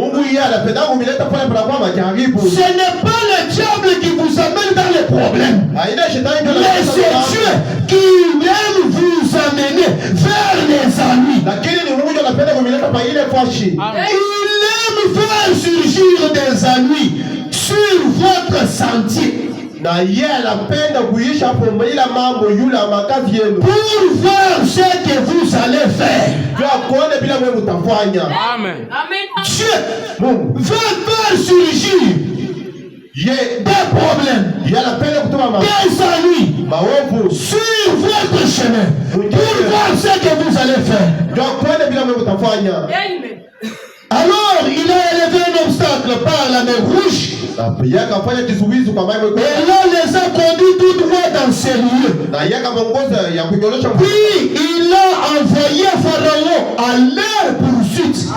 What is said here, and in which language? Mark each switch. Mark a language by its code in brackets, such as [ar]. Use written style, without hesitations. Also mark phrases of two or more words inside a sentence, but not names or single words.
[fr] Ce n'est pas le diable qui vous amène dans les problèmes. Mais c'est Dieu qui aime vous amener vers les ennuis. Il aime faire surgir des ennuis sur votre sentier. [sw] Na yeye anapenda kuisha hapo ila mambo yule makazi yenu. [fr] Pour voir ce que vous allez faire. [sw] Dieu akuone bila wewe utafanya. Amen. Amen. [fr] Dieu veut faire surgir des problèmes. [sw] Yeye anapenda kutuma mambo. [fr] Des ennuis. [sw] Maovu [fr] sur votre chemin. Pour voir ce que vous allez faire. [sw] Dieu akuone bila wewe utafanya. Amen. [fr] Alors, il a élevé un obstacle par la mer Rouge. Et là, les a conduits tout droit dans ces lieux. Puis, il a envoyé Pharaon à leur poursuite.